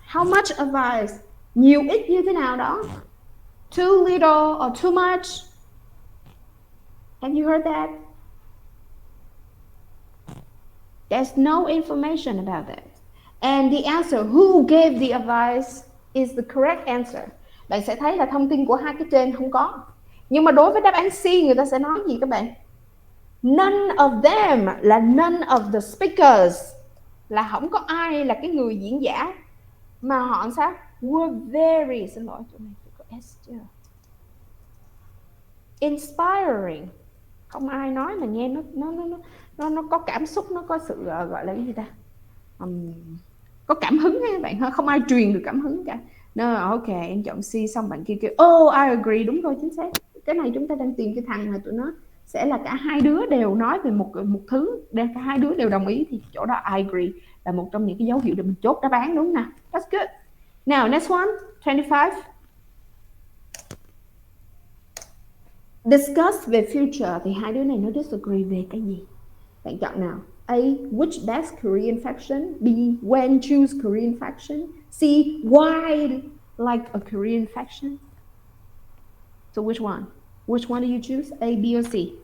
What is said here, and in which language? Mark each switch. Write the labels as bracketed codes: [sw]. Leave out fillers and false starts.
[en] How much advice? [vi] Nhiều ít như thế nào đó? [en] Too little or too much? Have you heard that? There's no information about that. And the answer, who gave the advice, is the correct answer. [vi] Bạn sẽ thấy là thông tin của hai cái trên không có. Nhưng mà đối với đáp án C người ta sẽ nói gì các bạn? [en] None of them [vi] là [en] none of the speakers. [vi] Là không có ai là cái người diễn giả. Mà họ sao? [en] Were very, [vi] xin lỗi, chỗ này có S chưa? Inspiring. Không ai nói mà nghe nó có cảm xúc, nó có sự gọi là cái gì ta? Có cảm hứng các bạn, không ai truyền được cảm hứng cả. No, ok, em chọn C xong bạn kia kêu [en] oh I agree, [vi] đúng rồi, chính xác. Cái này chúng ta đang tìm cái thằng mà tụi nó sẽ là cả hai đứa đều nói về một thứ, để cả hai đứa đều đồng ý thì chỗ đó [en] I agree [vi] là một trong những cái dấu hiệu để mình chốt đáp án, đúng nè. [en] That's good. Now next one, 25. [vi] Discuss về future thì hai đứa này nó disagree về cái gì? Bạn chọn nào? A. [en] Which best Korean fashion? B. When choose Korean fashion? C. Why like a Korean fashion? So which one? Which one do you choose? A, B, or C?